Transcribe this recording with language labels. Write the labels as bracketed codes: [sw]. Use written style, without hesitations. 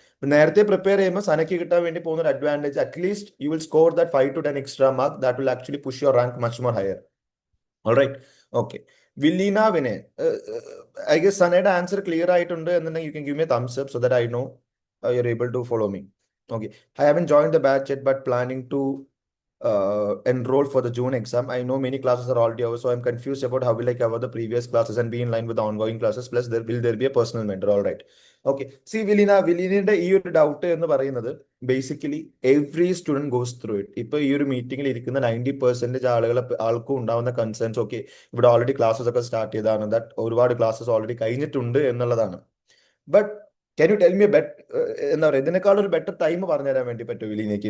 [ml] ഇപ്പൊ നേരത്തെ പ്രിപ്പയർ ചെയ്യുമ്പോൾ സനക്ക് കിട്ടാൻ വേണ്ടി പോകുന്ന ഒരു advantage, [en] At least you will score that 5 to 10 extra mark that will actually push your rank much more higher. Alright. Okay. Villeena Vinayan, I guess [ml] സനയുടെ answer clear ആയിട്ടുണ്ട് എന്നുണ്ടെങ്കിൽ [en] You can give me thumbs up so that I know you are able to follow me. Okay. I haven't join the batch yet but planning to enroll for the June exam. I know many classes are already over, so I'm confused about how will I cover the previous classes and be in line with the ongoing classes. Plus, will there be a personal mentor? All right. Okay. [ml] See, വിലീനയുടെ ഈ ഒരു doubt എന്ന് പറയുന്നത് basically [en] Every student goes through it. [ml] ഇപ്പൊ ഈ ഒരു മീറ്റിംഗിൽ ഇരിക്കുന്ന 90% ആൾക്കും ഉണ്ടാവുന്ന കൺസേൺസ്, ഓക്കെ, ഇവിടെ ഓൾറെഡി ക്ലാസ്സസ് ഒക്കെ സ്റ്റാർട്ട് ചെയ്തതാണ്, ദാറ്റ് ഒരുപാട് ക്ലാസ്സസ് ഓൾറെഡി കഴിഞ്ഞിട്ടുണ്ട് എന്നുള്ളതാണ്. [en] but can you tell me [ml] എന്താ പറയുക, ഇതിനേക്കാൾ ഒരു ബെറ്റർ ടൈം പറഞ്ഞു തരാൻ വേണ്ടി പറ്റുമോ വിലീനയ്ക്ക്?